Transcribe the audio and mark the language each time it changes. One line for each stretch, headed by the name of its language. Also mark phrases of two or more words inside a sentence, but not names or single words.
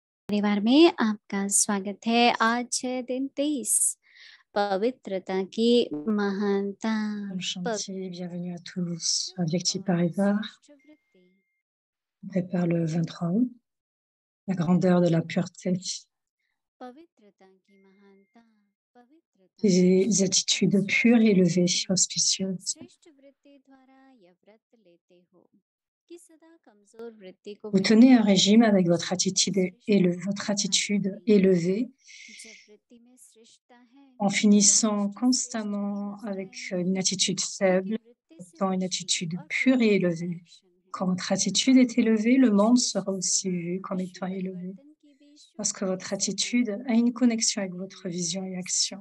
Hindi: परिवार में आपका स्वागत है। आज है दिन 23 पवित्रता की महानता। ओम शांति,
French: bienvenue à tous.
Hindi: अव्यक्ति परिवार,
French: on prépare le 23 août, la grandeur de la pureté,
Hindi: पवित्रता की महानता, पवित्रता
French: des attitudes pures, élevées, auspicieuses.
Hindi: श्रेष्ठ वृत्ति द्वारा यह व्रत लेते हो कि सदा कमजोर वृत्ति को
French: Vous tenez un régime avec votre attitude, élevée,
Hindi: जब वृत्ति में श्रेष्ठता है
French: en finissant constamment avec une attitude faible, étant une attitude pure et élevée. Quand votre attitude est élevée, le monde sera aussi vu comme étant élevé. Parce que votre attitude a une connexion avec votre vision et action.